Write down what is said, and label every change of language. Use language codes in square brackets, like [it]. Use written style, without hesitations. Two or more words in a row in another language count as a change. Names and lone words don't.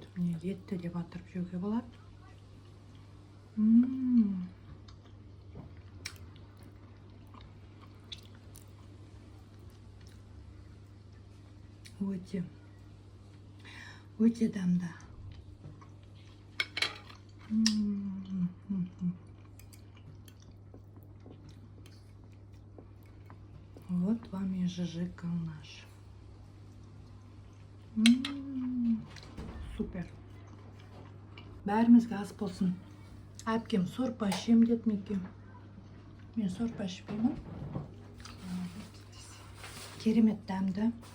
[kk] Міне етті деп атырып жеуге болады. Өте дәмді. [ru] Вот вам и [kk] жыжық алнаш. Супер. Бәрімізге ас болсын. Әпкем сорпа ішем деді Меке. Мен сорпа ішпеймін. Керемет дәмді.